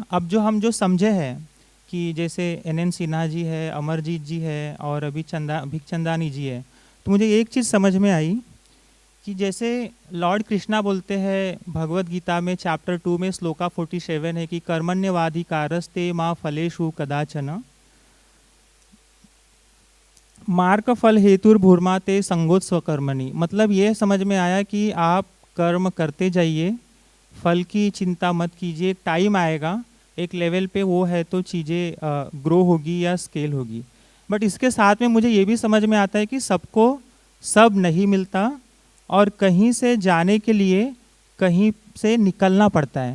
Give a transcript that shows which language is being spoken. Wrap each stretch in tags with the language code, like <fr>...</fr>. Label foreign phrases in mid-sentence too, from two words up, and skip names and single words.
<hi>अब जो समझे हैं कि जैसे NN सिन्हा जी है, अमरजीत जी है और अभी भिकचंदानी जी है, तो मुझे एक चीज़ समझ में आई कि जैसे लॉर्ड कृष्णा बोलते हैं भगवत गीता में चैप्टर 2 में श्लोका 47 है कि</hi> <sa>कर्मण्यवाधिकारस्ते माँ फलेषु कदाचन मार्ग फल हेतुर्भूर्मा ते संगोत स्वकर्मणि।</sa> <hi>मतलब ये समझ में आया कि आप कर्म करते जाइए, फल की चिंता मत कीजिए, टाइम आएगा एक लेवल पे वो है तो चीज़ें ग्रो होगी या स्केल होगी। बट इसके साथ में मुझे ये भी समझ में आता है कि सबको सब नहीं मिलता और कहीं से जाने के लिए कहीं से निकलना पड़ता है।</hi>